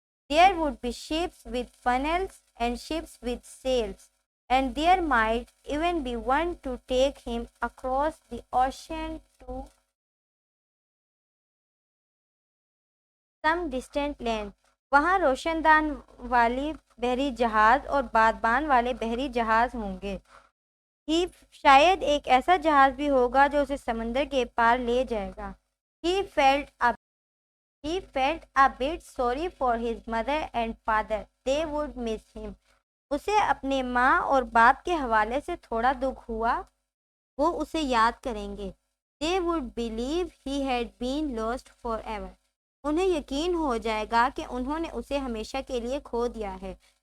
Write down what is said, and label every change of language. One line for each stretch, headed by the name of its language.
English: There would be ships with funnels and ships with sails, and there might even be one to take him across the ocean to some distant land.
Urdu: وہاں روشن دان والی بحری جہاز اور بادبان والے بحری جہاز ہوں گے. ہی شاید ایک ایسا جہاز بھی ہوگا جو اسے سمندر کے پار لے جائے گا.
English: He felt a bit sorry for his mother and father. They would miss him.
Urdu: اسے اپنے ماں اور باپ کے حوالے سے تھوڑا دکھ ہوا، وہ اسے یاد کریں گے. They would believe he had been lost forever. انہیں یقین ہو جائے گا کہ انہوں نے اسے ہمیشہ کے لیے کھو دیا ہے.